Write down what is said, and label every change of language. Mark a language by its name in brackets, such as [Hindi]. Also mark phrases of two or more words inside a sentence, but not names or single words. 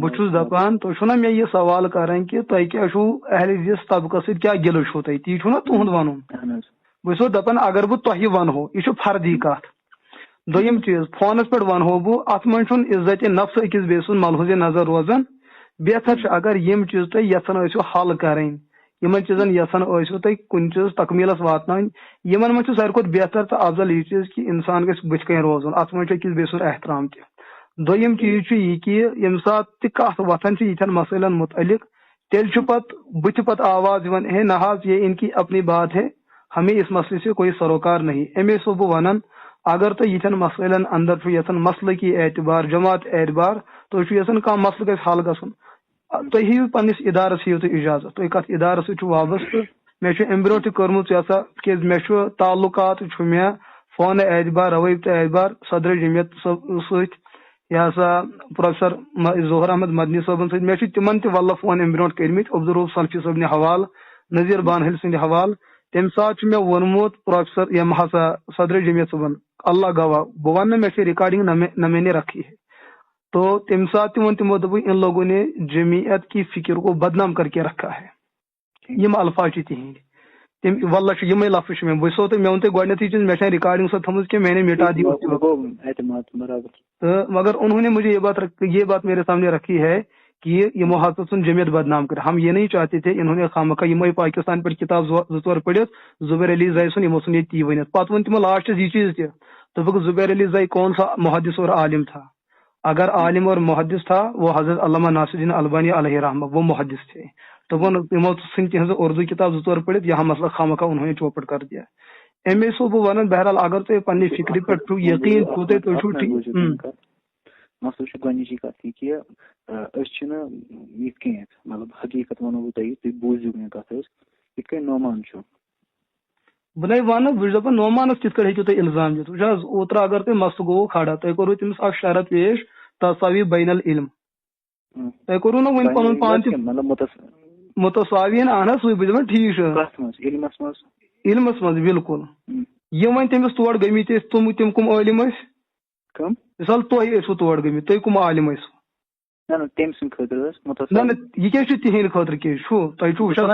[Kashmiri] بہٕ چھُس دپان تُہۍ چھُو نا مےٚ یہِ سوال کران کہِ تۄہہِ کیٛاہ چھُو اہلِ حدیث طبقس سۭتۍ کیٛاہ گِلہٕ چھُو تۄہہِ تی چھُو نا تُہُنٛد ونُن بہٕ چھُسو دپان اگر بہٕ تۄہہِ ونہو یہِ چھُ فردی کتھ دوٚیِم چیٖز فونس پٮ۪ٹھ ونہو بہٕ اتھ منٛز چھُنہٕ عزتِ نفس أکِس بیٚیہِ سُنٛد ملحوظ نظر روزان بہتر چھُ اگر یِم چیٖز تُہۍ یژھان ٲسِو حل کرٕنۍ یِمن چیٖزن یژھان ٲسِو تُہۍ کُنہِ چیٖزس تکمیٖلس واتناوٕنۍ یِمن منٛز چھُ ساروی کھۄتہٕ بہتر تہٕ افضل یہِ چیٖز کہِ انسان گژھِ بٕتھِ کَنۍ روزُن اتھ منٛز چھُ أکِس بیٚیہِ سُنٛد احترام تہِ دوٚیِم چیٖز چھُ یہِ کہِ ییٚمہِ ساتہٕ تہِ کتھ وۄتھان چھِ یِتھٮ۪ن مسٲیلن متعلق تیٚلہِ چھُ پتہٕ بٕتھِ پتہٕ آواز یِوان [Urdu] ہے نہ حظ یہ ان کی اپنی بات ہے ہمیں اس مسئلے سے کوئی سروکار نہیں [Kashmiri] امی چھُس بہٕ ونان اگر تُہۍ یِتھٮ۪ن مسٲیلن اندر چھُ یژھان مسلکی اعتبار جماعت اعتبار تُہۍ چھُو یژھان کانٛہہ مسلہٕ گژھِ حل گژھُن تُہۍ ہیٚیِو پننِس ادارس ہیٚیِو تُہۍ اجازت تُہۍ کتھ ادارس سۭتۍ چھُو وابستہٕ مےٚ چھُ امہِ برونٛٹھ تہِ کٔرمٕژ یہِ ہسا تِکیٛازِ مےٚ چھُ تعلقات چھُ مےٚ فونہٕ اعتبار روٲبطہٕ اعتبار صدرِ جمعیت سۭتۍ یہِ ہسا پروفیسر ظہور احمد مدنی صٲبن سۭتۍ مےٚ چھُ تِمن تہِ واللہ فون امہِ برونٛٹھ کٔرمٕتۍ عبدالروف سلفی صٲبنہِ حوالہٕ نذیٖر بانحل سٕنٛدِ حوالہٕ تمہِ ساتہٕ چھُ مےٚ ووٚنمُت پروفیسر یِم ہسا صدرِ جمعیت صٲبن اللہ گواہ بہٕ ونہٕ نہٕ مےٚ چھِ رِکارڈنگ [Urdu] نہ میں نے رکھی ہے تو [Kashmiri] تمہِ ساتہٕ تہِ ووٚن تِمو دوٚپُکھ [Urdu] ان لوگوں نے جمعیت کی فکر کو بدنام کر کے رکھا ہے [Kashmiri] یِم الفاظ چھِ تِہنٛدۍ تِم واللہ چھِ یِمے لفظ چھِ مےٚ بہٕ چھُسو تۄہہِ مےٚ ووٚن تۄہہِ گۄڈنیتھٕے چیٖز مےٚ چھےٚ رِکارڈنگ سۄ تھٲومٕژ کہِ [Urdu] میں نے مٹا دی تہٕ مگر انہوں نے مجھے یہ بات میرے سامنے رکھی ہے کہ [Kashmiri] یمو ہسا ژھُن [Urdu] جمعیت بدنام کر ہم یہ نہیں چاہتے تھے انہوں نے خامخواہ [Kashmiri] یمے پاکستان پٮ۪ٹھ کتاب 2-4 پٔرِتھ زبیر علی زائی سُنٛد یمو ژھُن ییٚتہِ تی ؤنِتھ پتہٕ ووٚن تِمو لاسٹس یہ چیٖز تہِ دوٚپُکھ زبیر علی زائی [Urdu] کون سا محدث اور عالم تھا اگر عالم اور محدث تھا وہ حضرت علامہ ناصر الدین البانی علیہ رحمہ وہ محدث تھے [Kashmiri] دوٚپُن تِمو ژھٕنۍ تِہنٛز اردو کتاب 2-4 پٔرِتھ [Urdu] یہاں مسئلہ خامخواہ انہوں نے چوپٹ کر دیا [Kashmiri] امی چھُس بہٕ ونان بہرحال اگر تُہۍ پننہِ فکرِ پٮ۪ٹھ چھُو یقیٖن چھُو تُہۍ چھُو ٹھیٖک مسلہٕ چھُ گۄڈنِچی کتھ یہِ کہِ أسۍ چھِنہٕ یِتھ کٔنۍ مطلب حقیٖقت ونو بہٕ تۄہہِ تُہۍ بوٗزِو مےٚ کتھ حظ یِتھ کٔنۍ نعمان چھُ بہٕ نَے وَنہٕ بہٕ چھُس دَپان نعمانس کِتھ کٔنۍ ہیٚکِو تُہۍ اِلزام دِتھ وٕچھ حظ اوترٕ اگر تۄہہِ مسلہٕ گوٚوُ کھڑا تۄہہِ کوٚروٕ تٔمِس اکھ شرط پیش [Arabic] تساوی بین العلم [Kashmiri] تۄہہِ کوٚروٕ نہ وۄنۍ پنُن پان تہِ مُتساویٖن اہن حظ سُے بہٕ چھُس دَپان ٹھیٖک چھُ علمس منٛز بالکل یِم وۄنۍ تٔمِس تور گٔمٕتۍ ٲسۍ تِم کٕم عٲلِم ٲسۍ مِثال تُہۍ ٲسوٕ تور گٔمٕتۍ تُہۍ کٕم عالِم ٲسوٕ نہ نہ یہِ کیٛاہ چھُ تِہنٛدِ خٲطرٕ کیٛاہ چھُ تۄہہِ چھُو